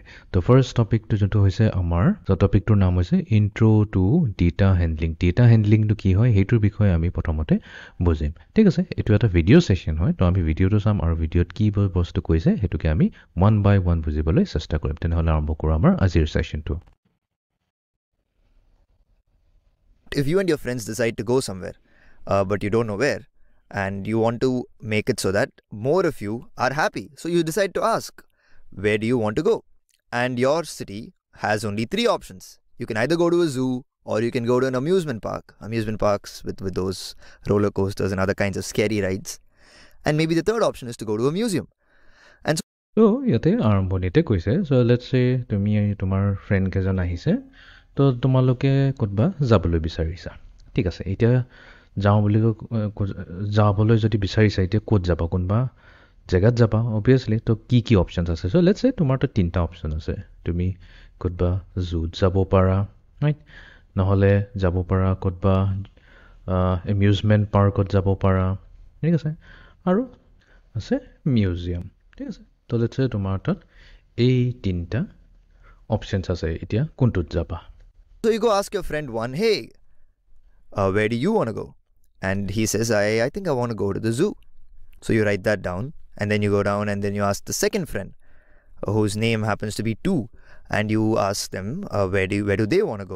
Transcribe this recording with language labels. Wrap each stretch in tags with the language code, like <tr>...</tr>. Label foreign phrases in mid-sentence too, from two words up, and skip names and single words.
<as>তো</as> <en>first topic</en> <as>যোনটো হৈছে আমাৰ টপিকটোৰ নাম হৈছে</as> <en>intro to data handling. data handling</en> <as>কি হয় সেইটোৰ বিষয়ে আমি প্ৰথমতে বুজিম। ঠিক আছে, এইটো এটা</as> <en>video session</en> <as>হয়। তো আমি ভিডিঅ'টো চাম আৰু ভিডিঅ'ত কি বস্তু কৈছে সেইটোকে আমি</as> <en>one by one</en> <as>বুজিবলৈ চেষ্টা কৰিম। তেনেহলে আৰম্ভ কৰোঁ আমাৰ আজিৰ সেশনটো।</as> <en>If you and your friends decide to go somewhere, but you don't know where, and you want to make it so that more of you are happy, so you decide to ask, where do you want to go? And your city has only 3 options. You can either go to a zoo, or you can go to an amusement parks with those roller coasters and other kinds of scary rides. And maybe the third option is to go to a museum. And</en> <as>so ইয়াতে আৰম্ভণিতে কৈছে,</as> <en>so let's say</en> <as>তুমি তোমাৰ ফ্ৰেণ্ড কেজন আহিছে, তো তোমালোকে ক'তবা যাবলৈ বিচাৰিছা। ঠিক আছে, এতিয়া যাবলৈ যদি বিচাৰিছা, এতিয়া ক'ত যাবা, কোনবা জেগাত যাবা অবভিয়াছলি। তো কি অপশ্যনছ আছে?</as> <en>so let's say</en> <as>তোমাৰ তো 3টা অপশ্যন আছে। তুমি ক'তবা জুত যাব পাৰা, ৰাইট? নহ'লে যাব পাৰা ক'তবা</as> <en>amusement park</en> <as>যাব পাৰা, ঠিক আছে, আৰু আছে মিউজিয়াম। ঠিক আছে, তো</as> <en>let's say</en> <as>তোমাৰ তাত এই 3টা অপশ্যনছ আছে। এতিয়া কোনটোত যাবা?</as> <en>So you go ask your friend one, hey, where do you want to go? And he says, I think I want to go to the zoo. So you write that down, and then you go down and then you ask the second friend, whose name happens to be 2, and you ask them, where do they want to go?</en>